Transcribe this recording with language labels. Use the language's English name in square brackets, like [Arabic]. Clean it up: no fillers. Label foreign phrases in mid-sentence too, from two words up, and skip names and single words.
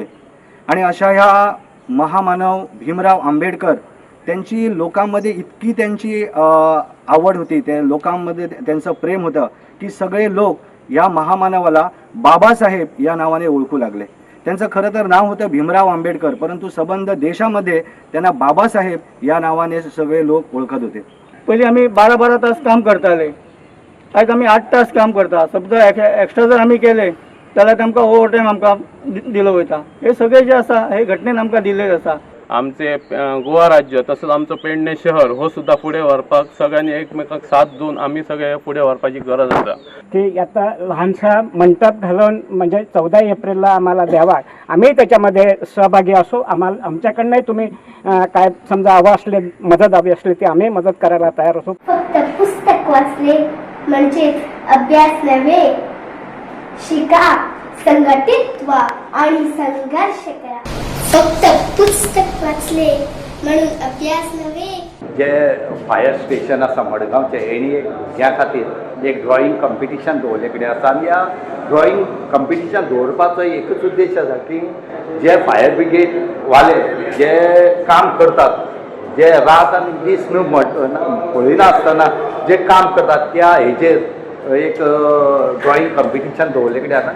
[Marathi] आणि अशा ह्या महामानव भीमराव आंबेडकर त्यांची लोकांमध्ये इतकी त्यांची आवड होती, त्या लोकांमध्ये त्यांचं प्रेम होतं की सगळे लोक या महामानवाला बाबासाहेब या नावाने ओळखू लागले। त्यांचं खरं तर नाव होतं भीमराव आंबेडकर, परंतु संबंध देशामध्ये त्यांना बाबासाहेब या नावाने सगळे लोक ओळखत होते। [Konkani] पहिले आम्ही 12 तास काम करताले, आज आम्ही 8 तास काम करता। समजा एक्स्ट्रा जर आम्ही केले जाल्यार आमकां ओवर टायम आमकां दिलो वयता। हे सगळे जे आसा हे घटनेन आमकां दिल्लें आसा। आमचे गोवा राज्य तसंच आमचं पेडणे शहर हो सुद्धा पुढे व्हरपाक सगळ्यांनी एकमेकांक साथ देऊन आम्ही सगळे पुढे व्हरपाची गरज आसा। [Marathi] की आता लहानसा मंडप घालून म्हणजे 14 एप्रिलला आम्हाला द्यावा, आम्ही त्याच्यामध्ये सहभागी असू। आम्हाला आमच्याकडनंही तुम्ही काय समजा हवं असले मदत हवी असली ती आम्ही मदत करायला तयार असू। फक्त पुस्तक वाचले म्हणजेच अभ्यास नव्हे, शिका, संघटित व्हा आणि संघर्ष करा. फक्त पुस्तक वाचले म्हणून अभ्यास नव्हे. [Konkani] जे [English] fire station [Konkani] आसा मडगांवचे हेणी ह्या खातीर एक [English] drawing competition [Konkani] दवरले कडेन आसा आनी ह्या [English] drawing competition [Konkani] दवरपाचो एकच उद्देश आसा की जे [English] fire brigade [Konkani] वाले जे काम करतात, जे रात आनी दीस पळयना आसतना जे काम करतात त्या हेजेर एक [English] drawing competition [Konkani] दवरले कडेन आसा.